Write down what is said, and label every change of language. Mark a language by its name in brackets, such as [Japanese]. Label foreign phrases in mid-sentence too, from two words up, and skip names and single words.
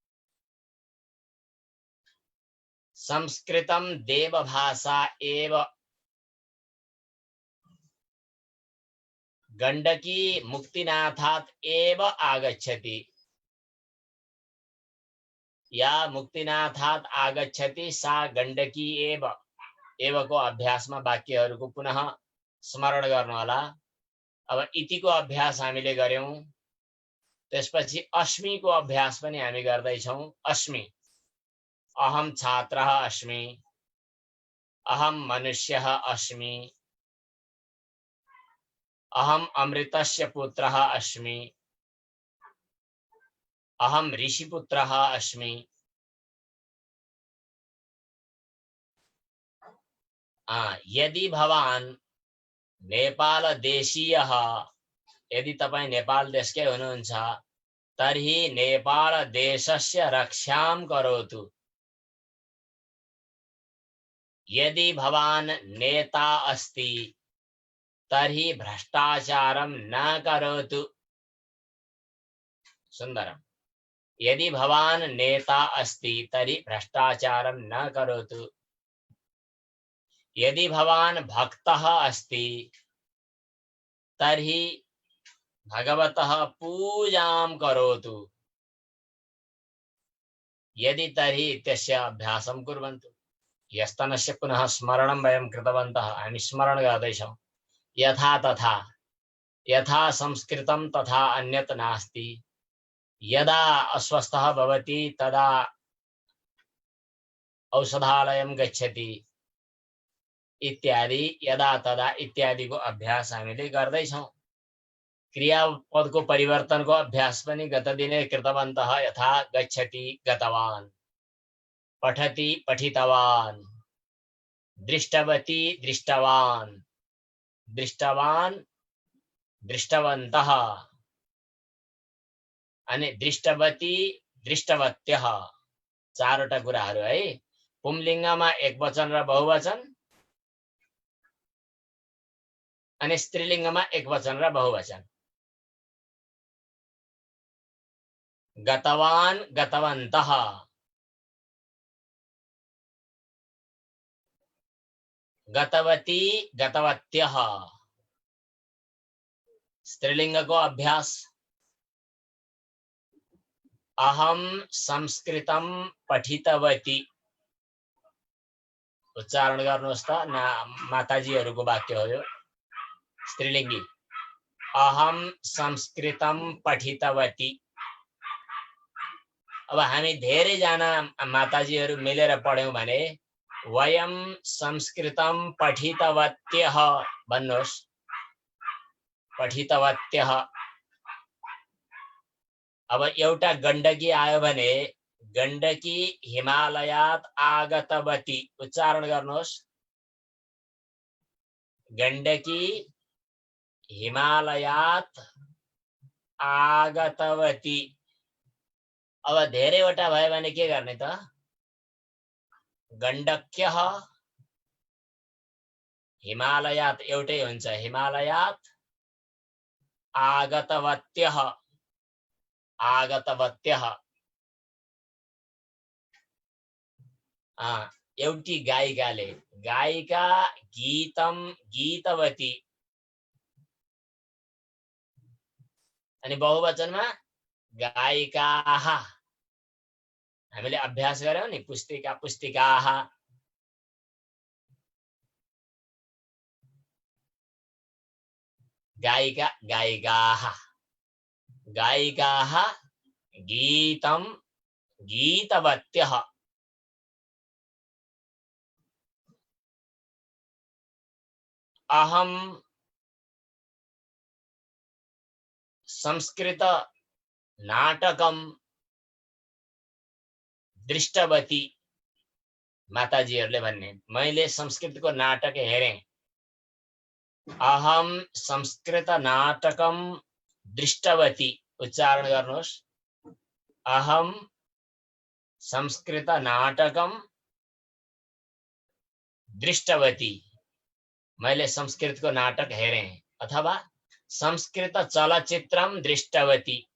[Sanskrit] संस्कृतं देवभाषा एव। गण्डकी मुक्तिनाथात् एव आगच्छति। या मुक्तिनाथात् आगच्छति सा गण्डकी एव। [Nepali] एवको अभ्यासमा वाक्यहरूको पुनः स्मरण गर्नु होला। अब इतिको अभ्यास हामीले गर्यौं, त्यसपछि अस्मिको अभ्यास पनि हामी गर्दै छौं। [Sanskrit] अस्मि, अहम छात्रः अस्मि, अहम मनुष्यः अस्मि, अहम अमृतस्य पुत्रः अस्मि, अहम ऋषिपुत्रः अस्मि। यदि भवान नेपाल देशीयः, [Nepali] यदि तपाई नेपाल देशकै हुनुहुन्छ [Sanskrit] तर्हि नेपाल देशस्य रक्षां करोतु। यदि भवान नेता अस्ति तर्हि भ्रष्टाचारं न करोतु। सुंदरम। यदि भवान नेता अस्ति तर्हि भ्रष्टाचारं न करोतु। यदि भवान भक्तः अस्ति तर्हि भगवतः पूजां करोतु। यदि तर्हि इत्यस्य अभ्यासं कुर्वन्तु। यस्तनस्य पुनः स्मरणं वयं कृतवन्तः, [Nepali] हामी स्मरण गर्दैछौं। [Sanskrit] यथा तथा, यथा संस्कृतं तथा अन्यत् नास्ति। यदा अस्वस्थः भवति तदा औषधालयं गच्छति इत्यादि, यदा तदा इत्यादि [Nepali] को अभ्यास हामीले गर्दैछौं। क्रियापद को परिवर्तन को अभ्यास पनि [Sanskrit] गत दिने कृतवन्तः। यथा गच्छति गतवान्, पठति पठितवान्, दृष्टवती दृष्टवान्, दृष्टवान् दृष्टवन्तः, अनि दृष्टवती दृष्टवत्यः। [Nepali] चारवटा कुराहरू है। पुंलिङ्गमा एकवचन र बहुवचन, अनि स्त्रीलिङ्गमा एकवचन र बहुवचन। [Sanskrit] गतवान् गतवन्तः, गतवती गतवत्यः। [Nepali] स्त्रीलिंग को अभ्यास। [Sanskrit] अहम संस्कृतं पठितवती। [Nepali] उच्चारण गर्नुहोस् त, माताजीहरूको वाक्य हो यो। [Sanskrit] स्त्रीलिंगी। अहम संस्कृतं पठितवती। [Nepali] अब हामी धेरै जना माताजीहरू मिलेर पढ्यौं भने [Sanskrit] वयम संस्कृतं पठितवत्यः [Nepali] भन्नुहोस्। [Sanskrit] पठितवत्यः। [Nepali] अब एउटा गण्डकी आयो भने [Sanskrit] गण्डकी हिमालयात् आगतवती। [Nepali] उच्चारण गर्नुहोस्। [Sanskrit] गण्डकी हिमालयात् आगतवती। [Nepali] अब धेरैवटा भयो भने के गर्ने त? [Sanskrit] गण्डक्यः हिमालयात् [Nepali] एउटै हुन्छ। [Sanskrit] हिमालयात् आगतवत्यः, आगतवत्यः। [Nepali] एउटी गायिकाले, [Sanskrit] गायिका गीतम गीतवती। [Nepali] अनि बहुवचनमा गायिकाः। हामीले अभ्यास गर्यौं नि, [Sanskrit] पुस्तिका पुस्तिकाः। गायिका गायिकाः, गायिकाः गीतम गीतवत्यः। अहम संस्कृत नाटकम दृष्टवती। [Nepali] माताजीहरूले भन्ने, मैले संस्कृतको नाटक हेरें। [Sanskrit] अहम संस्कृत नाटकम दृष्टवती। [Nepali] उच्चारण गर्नुहोस्। [Sanskrit] अहम संस्कृत नाटकम दृष्टवती। [Nepali] मैले संस्कृतको नाटक हेरें। [Sanskrit] अथवा संस्कृत चलचित्रम दृष्टवती।